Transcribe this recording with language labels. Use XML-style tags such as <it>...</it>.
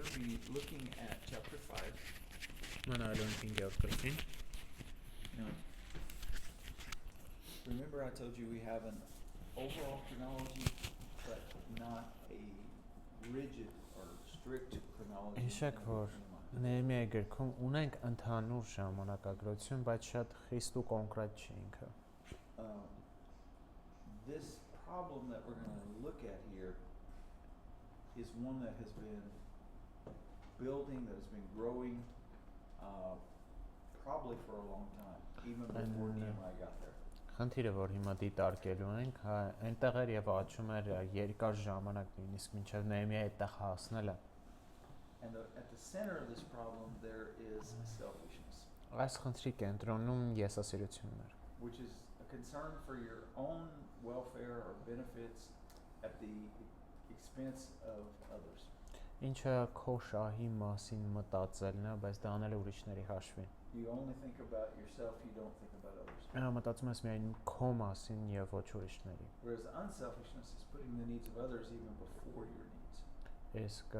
<en>to be looking at chapter 5.</en> <hy>Մանավանդ 5-րդ գրքին։</hy> <en>Now, remember I told you we have an overall chronology, but not a rigid or strict chronology.</en> <hy>Հիշեք, որ Նեհեմիայի գրքում ունենք ընդհանուր ժամանակագրություն, բայց շատ խիստ ու կոնկրետ չի ինքը։</hy> <en>This problem that we're going to look at here is one that has been building, that has been growing probably for a long time, even before Nehemiah got there.</en> <hy>Խնդիրը, որ հիմա դիտարկելու ենք, այնտեղ էր եւ աճում էր երկար ժամանակ, նույնիսկ մինչեւ Նեհեմիայի այդտեղ հասնելը։</hy> <en>And at the center of this problem there is selfishness.</en> <hy>Այս խնդրի կենտրոնում եսասիրությունն էր,</hy> <en>which is a concern for your own welfare or benefits at the expense of others.</en> <hy>Ինչը քո շահի մասին մտածելն է, բայց դա անելը ուրիշների հաշվին։</hy> <en>You only think about yourself, you don't think about others.</en> <hy>Մտածում ես միայն քո մասին եւ ոչ ուրիշների։</hy> <en>Whereas unselfishness is putting the needs of others even before your needs.</en>